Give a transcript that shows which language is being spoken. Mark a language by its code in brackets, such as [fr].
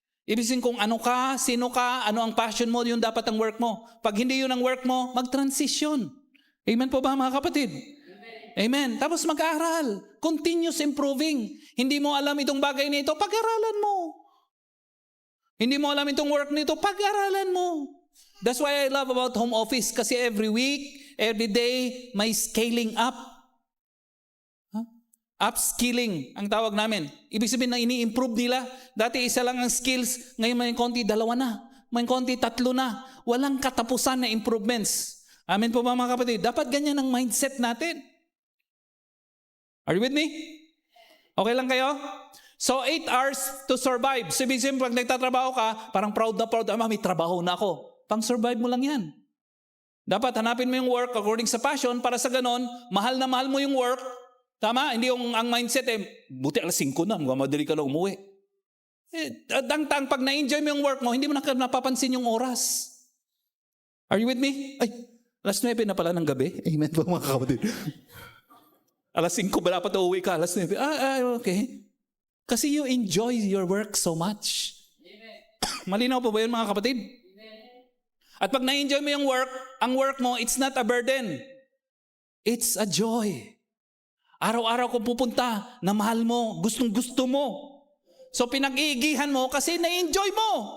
[tl] Ibig sabihin kung ano ka, sino ka, ano ang passion mo, yun dapat ang work mo. Pag hindi yun ang work mo, mag-transition. Amen po ba mga kapatid? Amen. Tapos mag-aaral. Continuous improving. Hindi mo alam itong bagay na ito, pag-aralan mo. Hindi mo alam itong work nito, pag-aralan mo. [en] That's why I love about home office. Kasi every week, every day, may scaling up. [tl] Upskilling ang tawag namin. Ibig sabihin na ini-improve nila. Dati isa lang ang skills, ngayon may konti, 2 na. May konti, 3 na. Walang katapusan na improvements. Amen po ba mga kapatid? Dapat ganyan ang mindset natin. [en] Are you with me? [tl] Okay lang kayo? [en] So 8 hours to survive. [tl] So ibig sabihin pag nagtatrabaho ka, parang proud na proud, may trabaho na ako. Pang-survive mo lang yan. Dapat hanapin mo yung work according sa passion para sa ganon, mahal na mahal mo yung work. Tama? Hindi yung ang mindset buti alas 5 na, madali ka lang umuwi. Tang-tang, pag na-enjoy mo yung work mo, hindi mo napapansin yung oras. [en] Are you with me? [tl] Ay, alas 9 na pala ng gabi. Amen po mga kapatid. Alas 5 ba dapat uuwi ka? Alas 9. Okay. [en] Kasi you enjoy your work so much. [tl] Malinaw po ba yun mga kapatid? At pag na-enjoy mo yung work, ang work mo, [en] it's not a burden. It's a joy. [tl] Araw-araw kung pupunta, na mahal mo, gustong-gusto mo. So pinag-iigihan mo kasi na-enjoy mo.